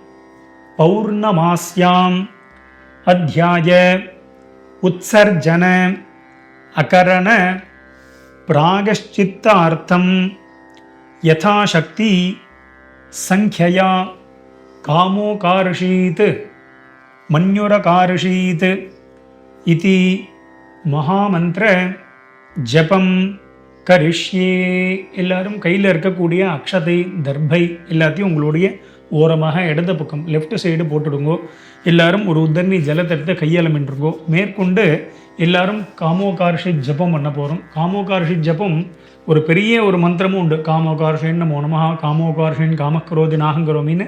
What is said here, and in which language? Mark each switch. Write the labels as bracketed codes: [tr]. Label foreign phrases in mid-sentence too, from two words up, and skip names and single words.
[sa] पौर्णमास्यां अध्याय उत्सर्जन अकरण प्रागश्चित्तार्थं यथाशक्ति संख्यया कामोकारशीत् मन्युरकारशीत् इति महामंत्र जपम करिष्ये. [ta] எல்லாரும் கையில் இருக்கக்கூடிய அக்ஷதை தர்பை எல்லாத்தையும் உங்களுடைய ஓரமாக இடது பக்கம் [en] left side [ta] போட்டுடுங்கோ. எல்லாரும் ஒரு உத்தரணி ஜலத்தை எடுத்து கையாளமின்றுங்கோ. மேற்கொண்டு எல்லாரும் காமோகார்ஷித் ஜபம் பண்ண போகிறோம். காமோகார்ஷித் ஜபம் ஒரு பெரிய ஒரு மந்திரமும் உண்டு. [sa] कामोकार्षिन् नमो नमः, कामोकार्षिन् कामक्करोति [ta] நாகங்கரோமின்னு.